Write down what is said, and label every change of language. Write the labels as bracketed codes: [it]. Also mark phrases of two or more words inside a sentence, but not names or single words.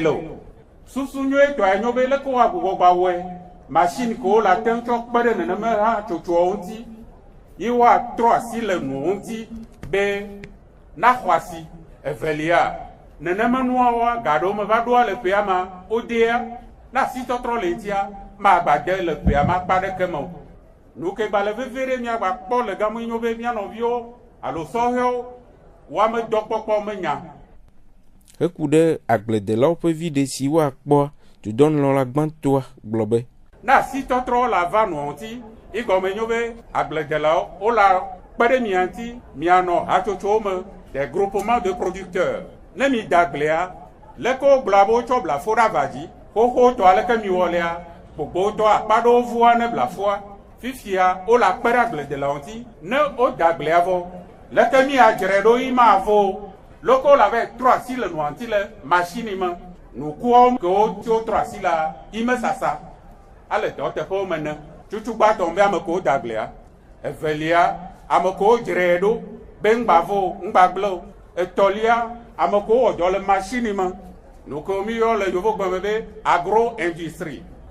[ee] le o susu nyuie tɔa nyo be leke woagbugbɔ gba wɔe machine ke wo le ate tsɔ kpe ɖe nenema hã tsotsoa ŋuti yi woatrɔ asi le nuwo ŋuti be na xɔ asi evelia nenema nuawoa gaɖewo me va ɖoa le ƒea ma wodea na asitɔtrɔ le ŋutia ma gba de le ƒea ma kpa ɖeke me o nu ke gba le veve ɖe miagba kpɔ le game nyo be mía nɔviwo alo sɔhɛwo woame dɔkpɔkpɔ menya. Heku ɖe agbledelawo ƒe vi ɖe si woakpɔ dudɔnulɔla gbãtɔa gblɔ be na asitɔtrɔ la va nua ŋuti igɔme nyo be agbledelawo wola kpe ɖe mia ŋuti mianɔ hatsotsowo me [fr] des groupements de producteurs [ee] ne mi da agblea leke wogblɔa be wotsɔ blafo ɖe ava dzi xoxotɔ aleke mi wɔ lea gbogbotɔ akpa ɖewo vua ne blafoa fifia wola kpe ɖe agbledelawo ŋuti ne woda agblea vɔ leke mi adzre ɖo yi ma vo leke wola va trɔ asi le nua ŋuti le machine me nukuawo ke wotso trɔ asi la yi me sasa ale dɔ teƒewo me ne tutu gbãtɔ be ame kewo da agblea evelia ame kewo dzre ɖo be ŋgba vo ŋgba gble o etɔlia ame kewo wɔ dɔ le machine me nu ke mi yɔ le yovogbe be [fr] agro industrie